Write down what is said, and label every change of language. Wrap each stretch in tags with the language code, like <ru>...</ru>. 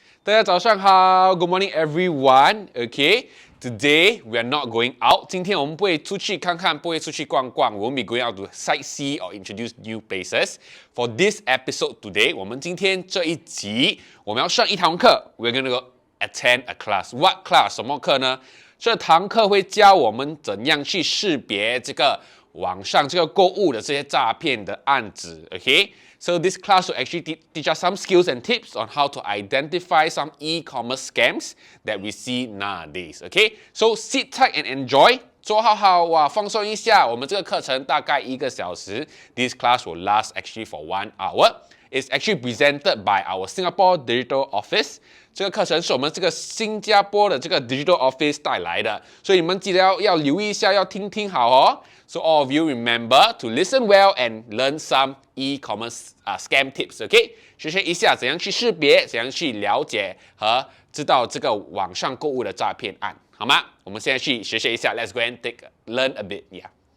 <zh>大家早上好</zh> <en>，Good morning everyone. Okay, today we are not going out.</en> <zh>今天我们不会出去看看，不会出去逛逛。</zh> <en>We won't be going out to sightsee or introduce new places. For this episode today,</en> <zh>我们今天这一集我们要上一堂课。</zh> <en>We're going to go attend a class. What class?</en> <zh>什么课呢？这堂课会教我们怎样去识别这个网上这个购物的这些诈骗的案子。</zh> <en>Okay. So this class will actually teach us some skills and tips on how to identify some e-commerce scams that we see nowadays. Okay, so sit tight and enjoy.</en> <zh>坐好好哇，放松一下。我们这个课程大概1个小时。</zh> <en>This class will last actually for 1 hour. It's actually presented by our Singapore Digital Office.</en> <zh>这个课程是我们这个新加坡的这个 Digital Office 带来的，所以你们记得要留意一下，要听好哦。</zh> <en>So all of you remember to listen well and learn some e-commerce scam tips, okay?</en> <zh>学习一下怎样去识别，怎样去了解和知道这个网上购物的诈骗案，好吗？我们现在去学习一下</zh> <en>，Let's go and learn a bit, yeah.</en>